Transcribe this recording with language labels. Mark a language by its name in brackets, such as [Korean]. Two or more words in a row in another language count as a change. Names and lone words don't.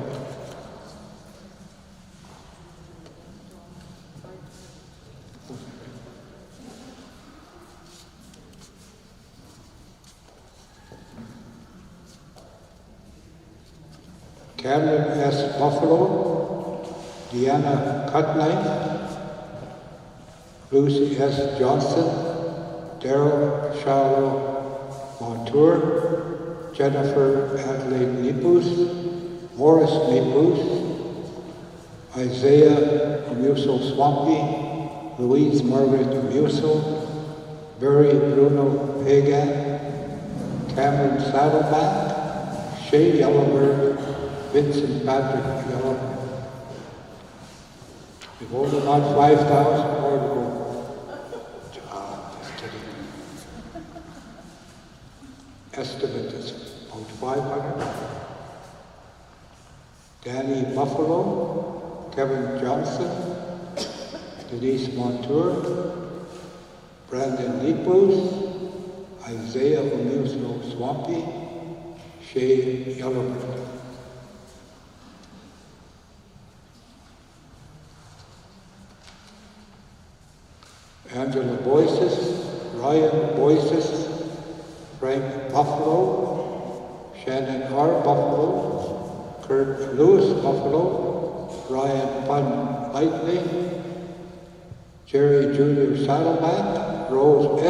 [English] Cameron S. Buffalo, Deanna Cutknife, Lucy S. Johnson, Daryl Charlo Montour, Jennifer Adelaide Nipus, Morris Nipus, Isaiah Muso Swampy, Louise Margaret Muso, Barry Bruno Pagan, Cameron Saddleback, Shay Yellowbird, Vincent Patrick Yellowbird. We've only got 5,000 more to go. kidding. Estimate is about 500. Danny Buffalo, Kevin Johnson, Denise Montour, Brandon Nepos, Isaiah Amusno Swampy, Shay Yellowbird. Angela Boyces, Ryan Boyces, Frank Buffalo, Shannon R. Buffalo, Kurt Lewis Buffalo, Ryan Pun Lightning, Jerry Jr. Saddleback, Rose S.